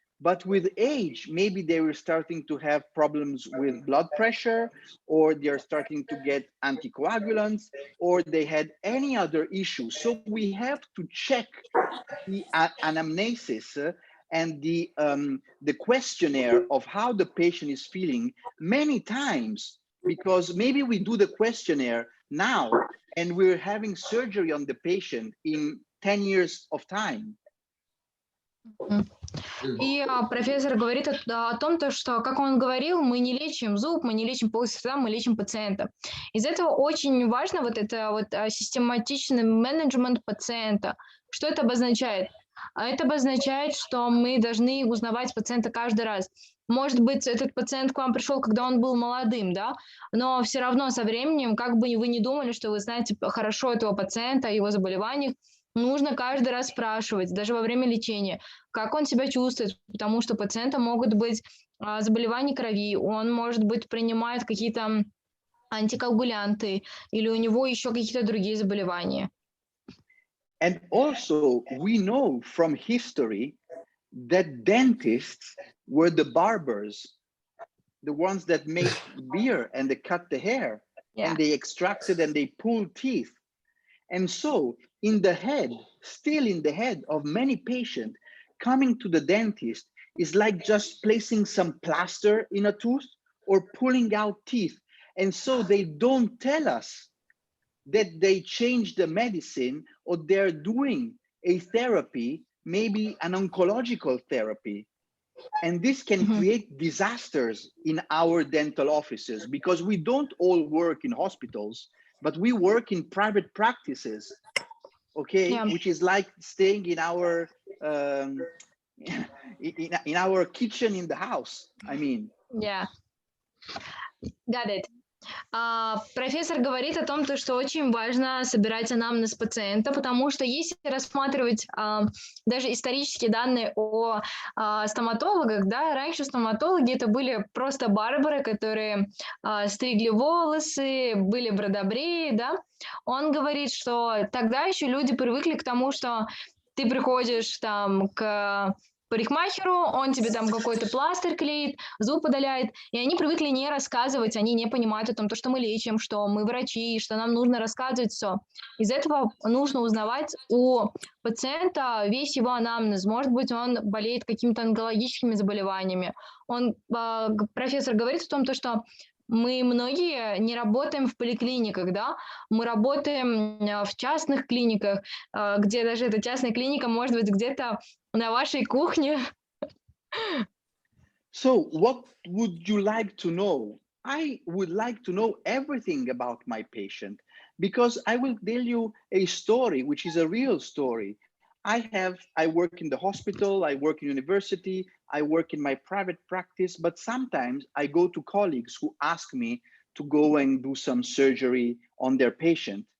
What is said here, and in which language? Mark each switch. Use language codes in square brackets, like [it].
[en] But with age, maybe they were starting to have problems with blood pressure, or they're starting to get anticoagulants, or they had any other issue. So we have to check the anamnesis and the questionnaire of how the patient is feeling many times, because maybe we do the questionnaire now and we're having surgery on the patient in 10 years of time. [ru] И профессор говорит о том, что, как он говорил, мы не лечим зуб, мы не лечим полость рта, мы лечим пациента. Из этого очень важно вот это вот систематичный менеджмент пациента. Что это обозначает? Это обозначает, что мы должны узнавать пациента каждый раз. Может быть, этот пациент к вам пришел, когда он был молодым, да, но все равно со временем, как бы вы ни думали, что вы знаете хорошо этого пациента, о его заболеваниях, нужно каждый раз спрашивать, даже во время лечения, как он себя чувствует, потому что у пациента могут быть заболевания крови, он, может быть, принимает какие-то антикоагулянты или у него еще какие-то другие заболевания. [en] And also, we know from history that dentists were the barbers, the ones that made beer and they cut the hair, and they extracted and they pulled teeth. And so in the head, still in the head of many patients, coming to the dentist is like just placing some plaster in a tooth or pulling out teeth. And so they don't tell us that they change the medicine or they're doing a therapy, maybe an oncological therapy. And this can create disasters in our dental offices because we don't all work in hospitals, but we work in private practices, okay, which is like staying in our in our kitchen in the house. I mean. Yeah, got it. [ru] Профессор говорит о том, что очень важно собирать анамнез пациента, потому что если рассматривать даже исторические данные о стоматологах, да, раньше стоматологи это были просто барбары, которые стригли волосы, были бродобреи, да. Он говорит, что тогда еще люди привыкли к тому, что ты приходишь там к парикмахеру, он тебе там какой-то пластырь клеит, зуб удаляет, и они привыкли не рассказывать, они не понимают о том, что мы лечим, что мы врачи, что нам нужно рассказывать все. Из этого нужно узнавать у пациента весь его анамнез. Может быть, он болеет какими-то онкологическими заболеваниями. Профессор говорит о том, что мы многие не работаем в поликлиниках, да, мы работаем в частных клиниках, где даже эта частная клиника может быть где-то на вашей кухне. [en] So what would you like to know? I would like to know everything about my patient because I will tell you a story, which is a real story. I work in the hospital, I work in university, I work in my private practice, but sometimes I go to colleagues who ask me to go and do some surgery on their patient.